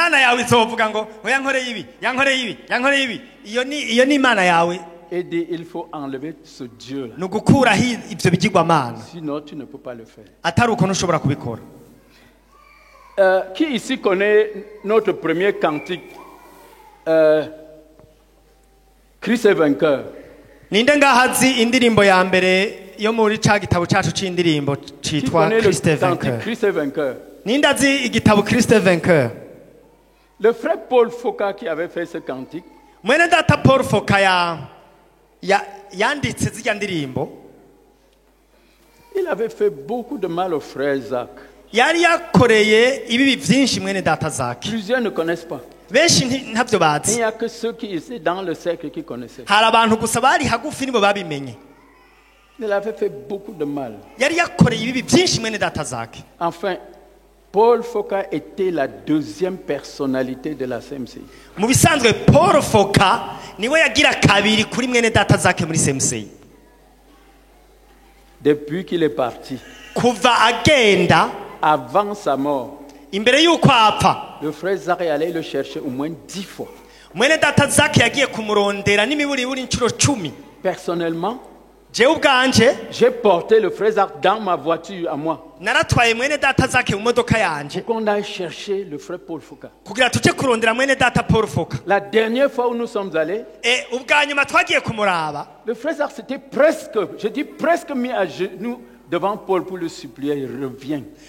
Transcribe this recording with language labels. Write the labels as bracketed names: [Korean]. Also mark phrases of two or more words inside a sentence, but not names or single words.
[French] Et dit, il faut enlever ce Dieu-là. Sinon, tu ne peux pas le faire. Qui ici connaît notre premier cantique, Christ est vainqueur? [Rundi] Ninde ngahazi indirimbo ya mbere yo muri ca gitabo cacu c'indirimbo citwa Christ est vainqueur? Ninde azi igitabo Christ est vainqueur? [French] Le frère Paul Foka qui avait fait ce cantique, [Rundi] mwene data Paul Foka yanditse zirya ndirimbo, [French] il avait fait beaucoup de mal au frère Zach. [Rundi] Yari yakoreye ibibi vyinshi mwene data Zach. [French] Plusieurs ne connaissent pas. [Rundi] Benshi ntavyo bazi. [French] Il n'y a que ceux qui étaient dans le cercle qui connaissaient. [Rundi] Hari abantu gusa bari hagufi nibo babimenye. [French] Il avait fait beaucoup de mal. [Rundi] Yari yakoreye ibibi vyinshi mwene data Zach. [French] Enfin, Paul Foka était la deuxième personnalité de la CMCI. [Rundi] Mu bisanzwe Paul Foka niwe yagira kabiri kuri mwene data Zach muri CMCI. [French] Depuis qu'il est parti, [Rundi] kuva agenda, [French] avant sa mort, [Rundi] imbere yuko apfa, [French] le frère Zach est allé le chercher au moins 10 fois. [Rundi] Mwene data Zach yagiye kumurondera n'imiburiburi incuro 10. [French] Personnellement, J'ai porté le frère Zach dans ma voiture à moi. Pour qu'on aille chercher le frère Paul Foucault. La dernière fois où nous sommes allés, le frère Zach s'était presque, je dis presque mis à genoux devant Paul pour le supplier, il revient.